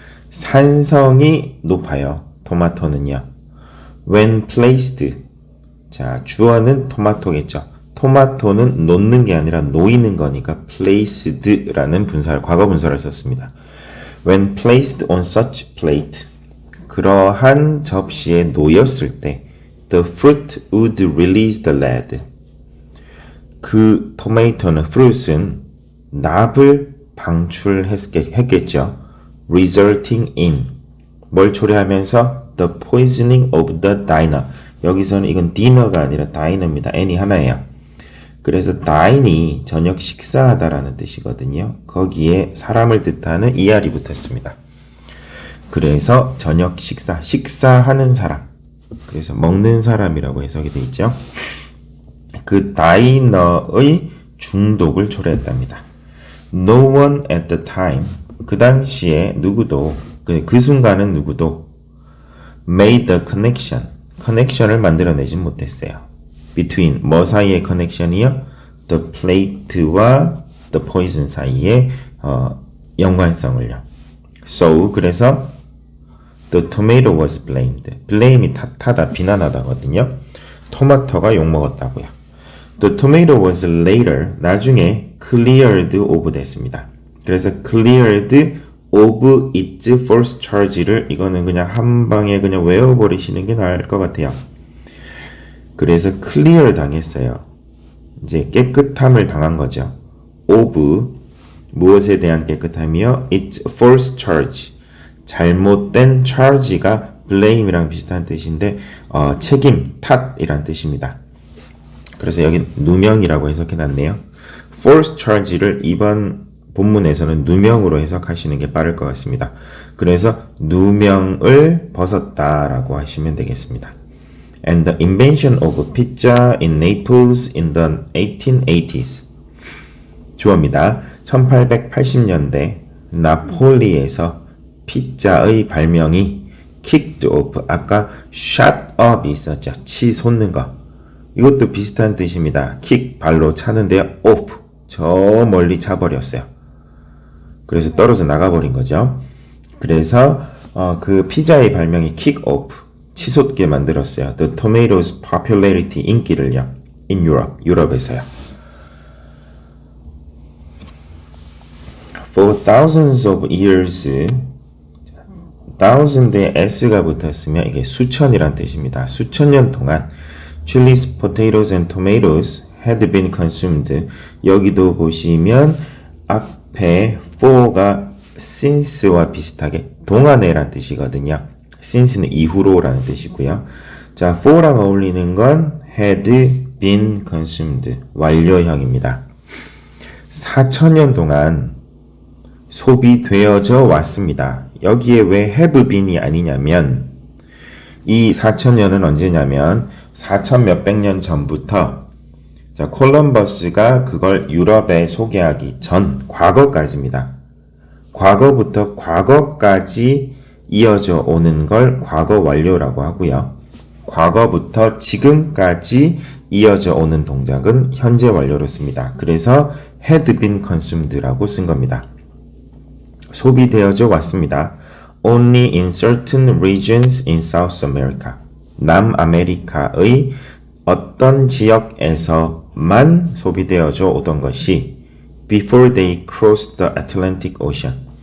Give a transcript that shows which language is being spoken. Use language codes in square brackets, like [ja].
[ko] 산성이 높아요. 토마토는요. When placed 자, 주어는 토마토겠죠. 토마토는 놓는 게 아니라 놓이는 거니까 placed라는 분사를 과거 분사를 썼습니다. [en] When placed on such plate [ko] 그러한 접시에 놓였을 때 [en] the fruit would release the lead [ko] 그 토마토는 fruit은 납을 방출했겠죠. resulting in 뭘 초래하면서 [en] the poisoning of the diner [ko] 여기서는 이건 디너가 아니라 다이너입니다. n이 하나예요. 그래서 dine이 저녁 식사하다라는 뜻이거든요. 거기에 사람을 뜻하는 er이 붙었습니다. 그래서 저녁 식사하는 사람. 그래서 먹는 사람이라고 해석이 되어 있죠. 그 다이너의 중독을 초래했답니다. [en] No one at the time [ko] 그 당시에 누구도 그 순간은 누구도 made the 커넥션을 만들어내진 못했어요. between 뭐 사이의 커넥션이요? the plate와 the poison 사이에 연관성을요. [en] So [ko] 그래서 [en] the tomato was blamed. [ko] blame이 탓하다, 비난하다거든요. 토마토가 욕먹었다고요. [en] The tomato was later, [ko] 나중에 [en] cleared of 됐습니다. [ko] 그래서 cleared of its false charge를 이거는 그냥 한 방에 그냥 외워버리시는 게 나을 것 같아요. 그래서 clear 당했어요. 이제 깨끗함을 당한 거죠. of 무엇에 대한 깨끗함이요? [en] its false charge. [ko] 잘못된 charge가 blame이랑 비슷한 뜻인데 책임, 탓이란 뜻입니다. 그래서 여기 누명이라고 해석해놨네요. false charge를 이번 본문에서는 누명으로 해석하시는 게 빠를 것 같습니다. 그래서 누명을 벗었다라고 하시면 되겠습니다. [en] And the invention of pizza in Naples in the 1880s. [ko] 주어입니다. 1880년대 나폴리에서 피자의 발명이 kicked off, 아까 shut up이 있었죠. 치솟는 거. 이것도 비슷한 뜻입니다. kick, 발로 차는데요. off, 저 멀리 차버렸어요. 그래서 떨어져 나가버린 거죠. 그래서 그 피자의 발명이 kick off, 치솟게 만들었어요. [en] The tomatoes popularity, [ko] 인기를요. [en] In Europe, [ko] 유럽에서요. For thousands of years, thousand에 s가 붙었으면 이게 수천이란 뜻입니다. 수천 년 동안 [en] chilies, potatoes and tomatoes had been consumed. [ko] 여기도 보시면 앞에 for가 since와 비슷하게 동안에란 뜻이거든요. since는 이후로라는 뜻이고요. 자, for랑 어울리는 건 had been consumed, 완료형입니다. 4,000년 동안 소비되어져 왔습니다. 여기에 왜 have been이 아니냐면 이 4,000년은 언제냐면 4,000 몇백 년 전부터 자, 콜럼버스가 그걸 유럽에 소개하기 전 과거까지입니다. 과거부터 과거까지 이어져 오는 걸 과거 완료라고 하고요. 과거부터 지금까지 이어져 오는 동작은 현재 완료로 씁니다. 그래서 had been consumed라고 쓴 겁니다. 소비되어져 왔습니다. [en] Only in certain regions in South America. [ko] 남아메리카의 어떤 지역에서만 소비되어져 오던 것이 [en] before they crossed the Atlantic Ocean.